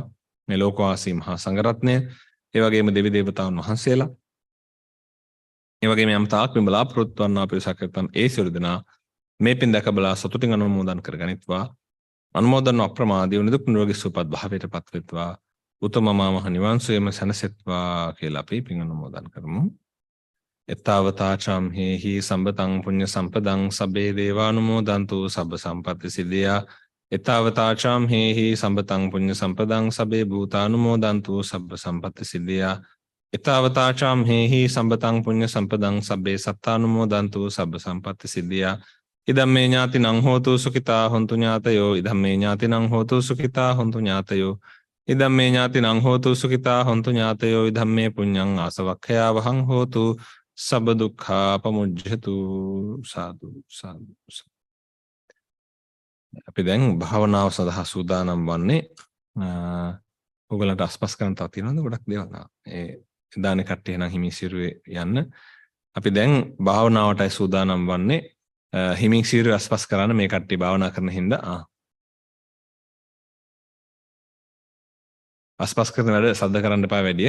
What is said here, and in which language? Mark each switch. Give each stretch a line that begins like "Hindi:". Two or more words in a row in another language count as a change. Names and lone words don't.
Sinhala: මේ ලෝකවාසී මහා සංඝරත්නය, ඒ වගේම දෙවි දේවතාවුන් වහන්සේලා, ඒ වගේම යම් තාක් මේ බලාපොරොත්තු වන්නා පිරිසක් නැත්නම් ඒ සියලු දෙනා මේ පින් දැක බලා සතුටින් අනුමෝදන් කරගනිත්වා. අනුමෝදන් අප්‍රමාදී නිදුක් නිරෝගී සුවපත් භාවයට පත් වෙත්වා. උතුම් මහ නිවන් සුවයම සැනසෙත්වා කියලා අපි පින් අනුමෝදන් කරමු.
Pali: එතාවතාචම් හේහි සම්බතං පුඤ්ඤ සම්පදං සබ්බේ දේවානුමෝදන්තු සබ්බ සම්පත්ති සිද්ධියා. එතාවතාචම් හේහි සම්බතං පුඤ්ඤ සම්පදං සබ්බේ භූතානුමෝදන්තු සබ්බ සම්පත්ති සිද්ධියා. එතාවතාචම් හේහි සම්බතං පුඤ්ඤ සම්පදං සබ්බේ සත්තානුමෝදන්තු සබ්බ සම්පත්ති සිද්ධියා. ඉදම්මේ ඥාතිනං හෝතු සුඛිතා හොන්තු ඥාතයෝ. ඉදම්මේ ඥාතිනං හෝතු සුඛිතා හොන්තු ඥාතයෝ. ඉදම්මේ ඥාතිනං හෝතු සුඛිතා හොන්තු ඥාතයෝ. ඉදම්මේ පුඤ්ඤං ආසවක්ඛයා වහං හෝතු සබ්බ දුක්ඛා පමුජ්ජතු.
Sinhala: සාදු සාදු. අපි දැන් භාවනාව සඳහා සූදානම් වන්නේ. ඔයගලන්ට අස්පස් කරන්න තව තියෙනවද ගොඩක් දේවල්? ඒ දාන කට්ටිය නම් හිමින් සිරුවේ යන්න. අපි දැන් භාවනාවටයි සූදානම් වන්නේ. හිමින් සිරුවේ අස්පස් කරන්න මේ කට්ටිය භාවනා කරන හින්දා අස්පස් කරන වැඩ සද්ද කරන්න එපා වැඩිය.